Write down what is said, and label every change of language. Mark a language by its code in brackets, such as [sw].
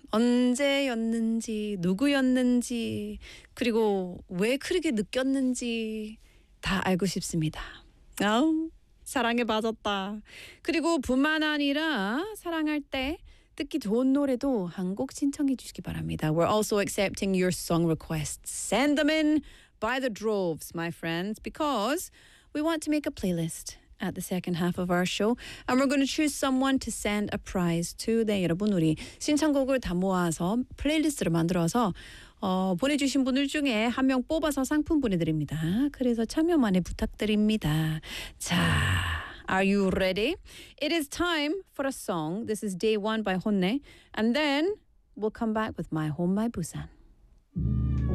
[ko] 언제였는지, 누구였는지, 그리고 왜 그렇게 느꼈는지 다 알고 싶습니다. 아우, 사랑에 빠졌다. 그리고 뿐만 아니라 사랑할 때 듣기 좋은 노래도 한 곡 신청해 주시기 바랍니다. [en] We're also accepting your song requests. Send them in by the droves, my friends, because we want to make a playlist. At the second half of our show. And we're going to choose someone to send a prize to. [ko] 네, 여러분 우리 신청곡을 다 모아서 플레이리스트를 만들어서 보내주신 분들 중에 한 명 뽑아서 상품 보내드립니다. 그래서 참여 많이 부탁드립니다. [en] 자, are you ready? It is time for a song. This is Day One by Honne. And then we'll come back with My Home, My Busan.